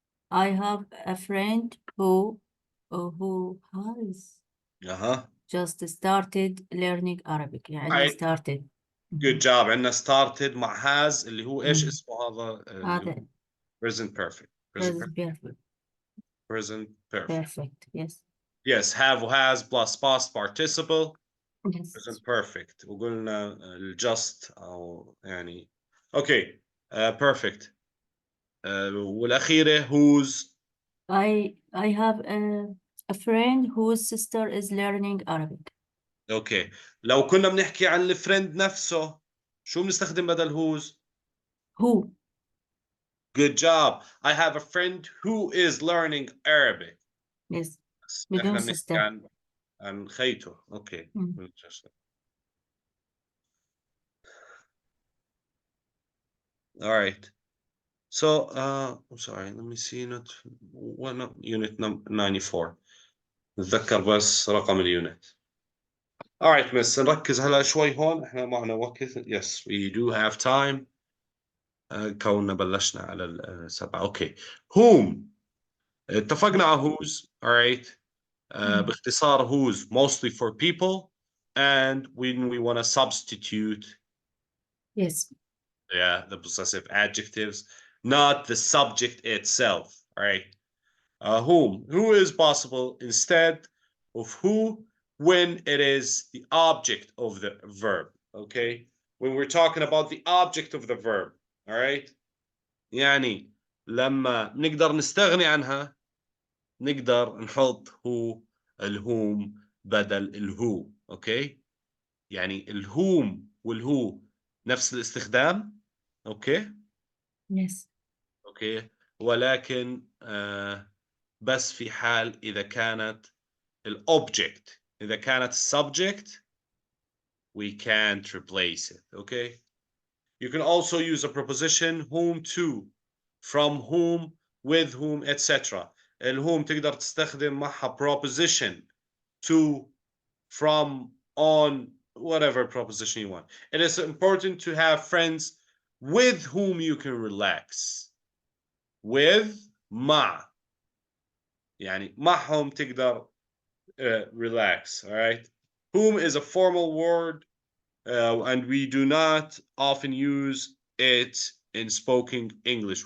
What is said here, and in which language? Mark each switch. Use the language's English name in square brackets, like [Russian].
[English] I have a friend who has just started learning Arabic. [Arabic] يعني [English] started. Good job. [Arabic] عندنا started مع has اللي هو ايش اسمه هذا؟ هذا [English] present perfect. present perfect. Present perfect. Perfect. Yes. Yes, have وhas plus past participle. Yes. Present perfect. [Arabic] وقلنا just أو يعني okay. [English] Perfect. [Arabic] والأخيرة whose. [English] I have a friend whose sister is learning Arabic. [Arabic] اوكي لو كنا بنحكي عن الفريند نفسه شو بنستخدم بدل whose؟ [English] Who? Good job. I have a friend who is learning Arabic. Yes. [Arabic] احنا بدون بنحكي [English] sister. [Arabic] عن خيته. اوكي. [English] All right. So I'm sorry, let me see unit 94. [Arabic] نتذكر بس رقم اليونت. [English] All right, miss. [Arabic] نركز هلا شوي هون احنا معنا وقت. [English] Yes, we do have time. [Arabic] كوننا بلشنا على السبعة. اوكي. [English] Whom. [Arabic] اتفقنا على whose. [English] All right. باختصار whose mostly for people, and when we want to substitute Yes. the possessive adjectives, not the subject itself. All right. Who is possible instead of who when it is the object of the verb. Okay, when we're talking about the object of the verb. All right. [Arabic] يعني لما نقدر نستغني عنها نقدر نحط هو الهوم بدل الهو. اوكي يعني الهوم والهو نفس الاستخدام. اوكي [English] Yes. [Arabic] اوكي ولكن بس في حال اذا كانت الobject. اذا كانت [English] subject we can't replace it. Okay, you can also use a preposition whom to, from whom, with whom, etc. [Arabic] الwhom تقدر تستخدم معها preposition to, from, on, [English] whatever preposition you want. It is important to have friends with whom you can relax. [Arabic] With مع يعني معهم تقدر relax. [English] All right. Whom is a formal word, and we do not often use it in spoken English.